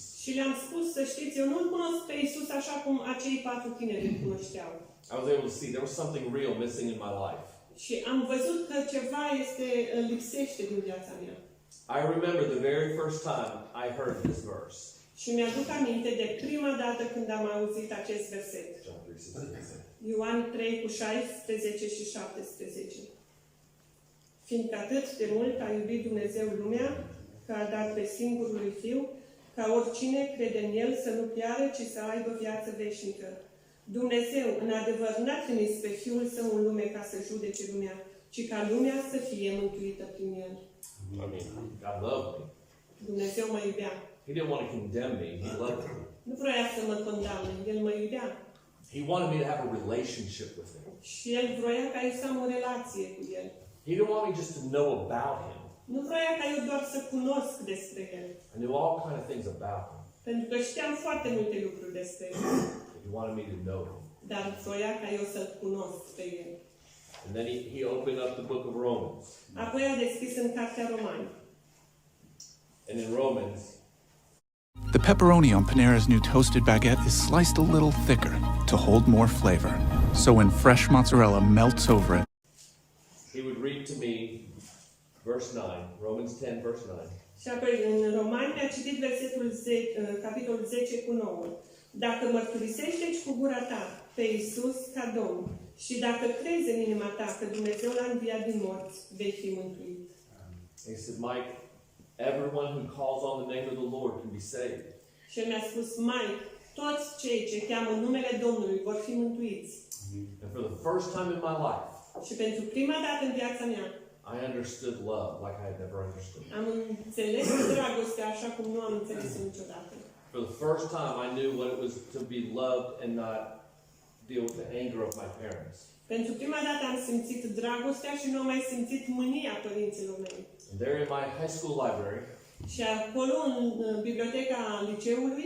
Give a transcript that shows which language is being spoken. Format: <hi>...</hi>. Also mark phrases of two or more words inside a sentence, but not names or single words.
<ro>Și le-am spus să știți, eu nu-L cunosc pe Isus așa cum acei 4 tineri îl cunoșteau.</ro> <en>I was able to see there was something real missing in my life.</en> <ro>Și am văzut că ceva lipsește din viața mea.</ro> <en>I remember the very first time I heard this verse.</en> <ro>Și mi-aduc aminte de prima dată când am auzit acest verset.</ro> <en>John 3:16.</en> <ro>Ioan 3 cu 16 și 17. Fiindcă atât de mult a iubit Dumnezeu lumea, că a dat pe singurul lui Fiu, ca oricine crede în El să nu piară, ci să aibă viață veșnică. Dumnezeu, în adevăr, n-a trimis pe Fiul Său în lume ca să judece lumea, ci ca lumea să fie mântuită prin El.</ro> <en>I mean, God loved me.</en> <ro>Dumnezeu mă iubea.</ro> <en>He didn't want to condemn me. He loved me.</en> <ro>Nu vroia să mă condamne, El mă iubea.</ro> <en>He wanted me to have a relationship with him.</en> <ro>Și El vroia ca eu să am o relație cu El.</ro> <en>He didn't want me just to know about him.</en> <ro>Nu vroia ca eu doar să cunosc despre El.</ro> <en>I knew all kind of things about him.</en> <ro>Pentru că știam foarte multe lucruri despre El.</ro> <en>He wanted me to know him.</en> <ro>Dar vroia ca eu să-L cunosc pe El.</ro> <en>And then he opened up the book of Romans.</en> <ro>Apoi a deschis în Cartea Romani.</ro> <en>And in Romans, The pepperoni on Panera's new toasted baguette is sliced a little thicker to hold more flavor. So when fresh mozzarella melts over it, he would read to me verse 9, Romans 10, verse 9.</en> <ro>Și apoi în Romani a citit capitolul 10 cu 9. Dacă mărturisești deci cu gura ta pe Iisus ca Domn și dacă crezi în inima ta că Dumnezeu l-a înviat din morți, vei fi mântuit.</ro> <en>He said, Mike, everyone who calls on the name of the Lord can be saved.</en> <ro>Și el mi-a spus, Mike, toți cei ce cheamă numele Domnului vor fi mântuiți.</ro> <en>And for the first time in my life,</en> <ro>Și pentru prima dată în viața mea,</ro> <en>I understood love like I had never understood.</en> <ro>am înțeles dragostea așa cum nu am înțeles-o niciodată.</ro> <en>For the first time, I knew what it was to be loved and not deal with the anger of my parents.</en> <ro>Pentru prima dată am simțit dragostea și nu am mai simțit mânia părinților mei.</ro> <en>And there in my high school library,</en> <ro>Și acolo, în biblioteca liceului,</ro>